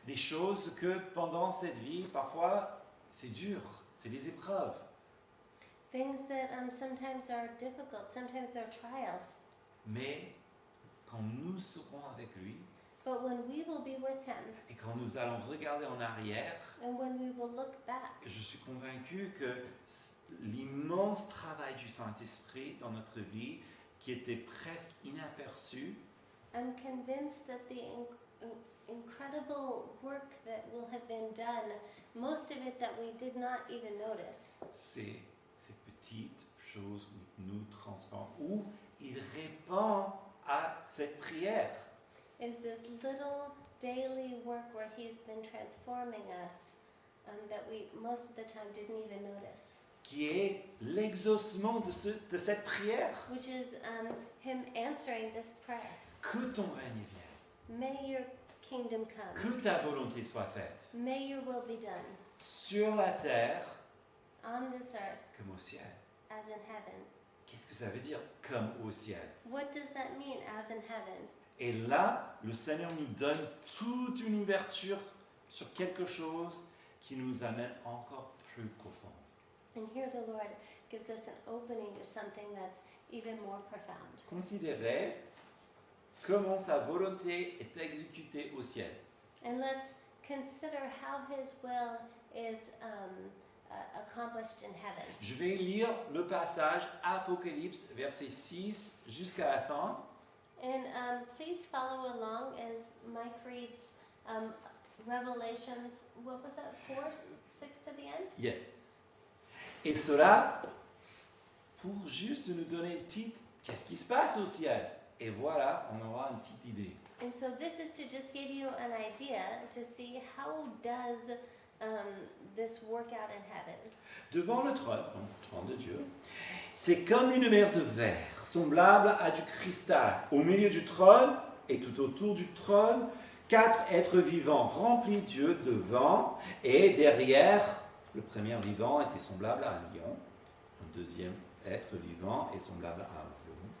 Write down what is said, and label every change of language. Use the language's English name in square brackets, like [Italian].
[French] Des choses que pendant cette vie, parfois, c'est dur, c'est des épreuves. [English] Things that sometimes are difficult, sometimes they're trials. [French] Mais quand nous serons avec lui [English] But when we will be with Him, [French] et quand nous allons regarder en arrière, [English] and when we will look back, [French] je suis convaincu que l'immense travail du Saint-Esprit dans notre vie, qui était presque inaperçu, [English] I'm convinced that the incredible work that will have been done, most of it that we did not even notice, [French] c'est ces petites choses où il nous transforme, où il répond à cette prière. [English] is this little daily work where He's been transforming us that we most of the time didn't even notice, [French] Qui est l'exaucement de cette prière. [English] which is Him answering this prayer. [French] Que ton règne vienne, [English] May your kingdom come. [French] que ta volonté soit faite, [English] May your will be done [French] sur la terre [English] on this earth [French] comme au ciel. [English] as in heaven. [French] Qu'est-ce que ça veut dire, comme au ciel? [English] What does that mean, as in heaven? [French] Et là, le Seigneur nous donne toute une ouverture sur quelque chose qui nous amène encore plus profonde. [English] And here the Lord gives us an opening to something that's even more profound. [French] Considérez comment sa volonté est exécutée au ciel. [English] And let's consider how His will is accomplished in heaven. [French] Je vais lire le passage Apocalypse, verset 6 jusqu'à la fin. [English] And please follow along as Mike reads Revelations, what was that, 4, 6 to the end? Yes. [French] Et cela pour juste nous donner une petite, qu'est-ce qui se passe au ciel? Et voilà, on aura une petite idée. [English] And so this is to just give you an idea to see how does this work out in heaven. [French] Devant le trône, donc le trône de Dieu, c'est comme une mer de verre, semblable à du cristal. Au milieu du trône et tout autour du trône, 4 êtres vivants remplis de Dieu devant et derrière. Le premier vivant était semblable à un lion. Un deuxième être vivant est semblable à un veau.